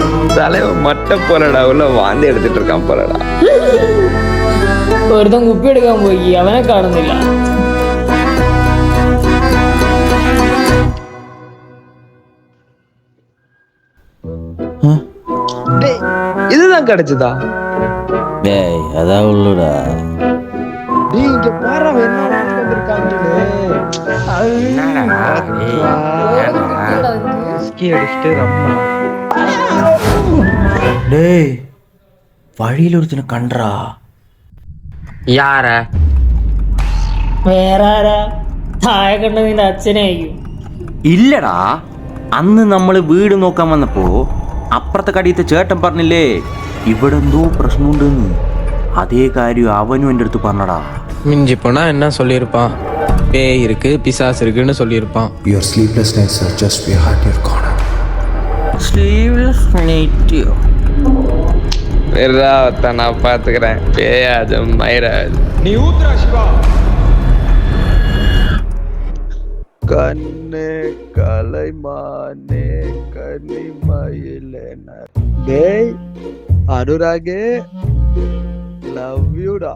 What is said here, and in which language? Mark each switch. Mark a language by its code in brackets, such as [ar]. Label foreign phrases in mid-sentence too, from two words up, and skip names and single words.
[ta] தலைவன் மட்டை போலடா உள்ள வாந்தி எடுத்துட்டு இருக்கான் போலடா. [ml] ഒരുത്തൻ കുപ്പി എടുക്കാൻ പോയി അവനെ കാണുന്നില്ല. [ta] இதுதான் கிடைச்சதா? டேய் அதான் உள்ளடா. நீ இங்க பாரு என்ன வந்திருக்காங்கன்னு. அடிச்சுட்டு ரம்மா. [ml] டேய் വഴിയിൽ ഒരുത്തിനെ കണ്ടറാ. [ta] யார? [ml] വേറെ ആരാ? താഴെ കണ്ട നിന്റെ അച്ഛനായിരിക്കും. ഇല്ലടാ, അന്ന് നമ്മള് വീട് നോക്കാൻ വന്നപ്പോ അപ്പുറത്തെ കടിയത്തെ ചേട്ടൻ പറഞ്ഞില്ലേ ഇവിടെ എന്തോ പ്രശ്നമുണ്ടെന്ന്. അതേ കാര്യം അവനും എൻ്റെ അടുത്ത് പറഞ്ഞടാ. [ta] மிஞ்சி போனா என்ன சொல்லியிருப்பான்? பேய் இருக்கு பிசாசு இருக்குன்னு சொல்லியிருப்பான். [en] Your sleepless nights are just behind your corner. sleeveless night [ta] நான் பாத்துக்கிறேன். பேயாது மயிராது. நீ ஊத்துறா சிவா. கண்ணே கலைமானே கனிமயிலேன டேய் அனுராகே [en] love youda.